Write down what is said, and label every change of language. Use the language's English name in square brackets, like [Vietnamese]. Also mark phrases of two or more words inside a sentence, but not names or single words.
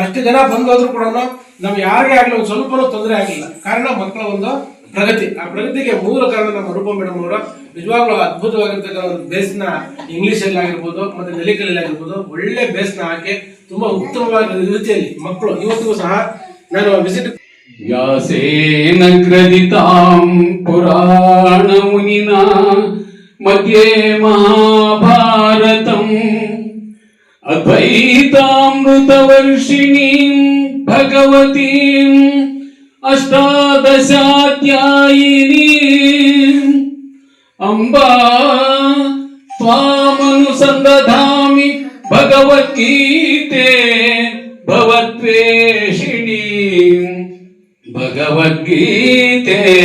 [Kannada] ಅಷ್ಟು ಜನ ಬಂದೋದ್ರು ಕೂಡ ನಮ್ಗೆ ಯಾರಿಗೇ ಆಗ್ಲಿ ಒಂದು ಸ್ವಲ್ಪನೂ ತೊಂದರೆ ಆಗಿಲ್ಲ. ಕಾರಣ ಮಕ್ಕಳ ಒಂದು ಪ್ರಗತಿ. ಆ ಪ್ರಗತಿಗೆ ಮೂಲ ಕಾರಣ ನಮ್ಮ ರೂಪ ಮೇಡಮ್ ಅವರು ನಿಜವಾಗ್ಲೂ ಅದ್ಭುತವಾಗಿರ್ತಕ್ಕಂಥ ಒಂದು ಬೇಸ್ನ ಇಂಗ್ಲಿಷ್ ಅಲ್ಲಿ ಆಗಿರ್ಬೋದು ಮತ್ತೆ ನೆಲಿಕಲ್ಲಿ ಆಗಿರ್ಬೋದು ಒಳ್ಳೆ ಬೇಸ್ನ ಹಾಕಿ ತುಂಬಾ ಉತ್ತಮವಾದ ರೀತಿಯಲ್ಲಿ ಮಕ್ಕಳು ಇವತ್ತಿಗೂ ಸಹ ನಾನು ವಿಸಿಟ್ [Sanskrit] व्यासेन ग्रथितां पुराणमुनिना मध्ये महाभारतम् अद्वैतामृतवर्षिणीं भगवतीम् अष्टादशाध्यायिनीम् अम्बा त्वामनुसन्दधामि भगवद्गीते भवद्वेषिणीम् भगवद्गीते